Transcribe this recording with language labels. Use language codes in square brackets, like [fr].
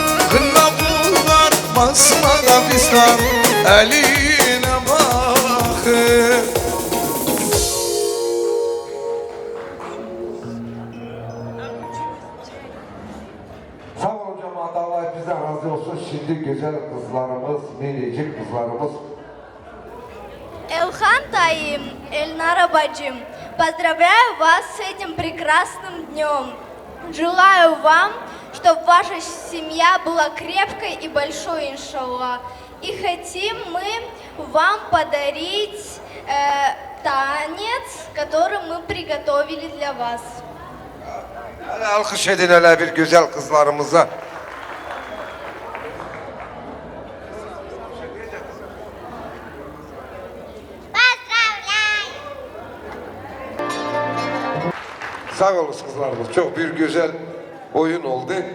[tr] Kına bunlar basmada bizden eline bakın. Sağ olun cemaat, Allah hepinizden razı olsun. Şimdi güzel kızlarımız, minicik kızlarımız. [ru] Элхан Таим, Эльнара Баджим, поздравляю вас с этим прекрасным днем. Желаю вам, чтобы ваша семья была крепкой и большой, иншаллах. И хотим мы вам подарить танец, который мы приготовили для вас. [tr] Hele alkış edin hele bir güzel kızlarımıza. Sağ olun kızlarımız. Çok bir güzel oyun oldu.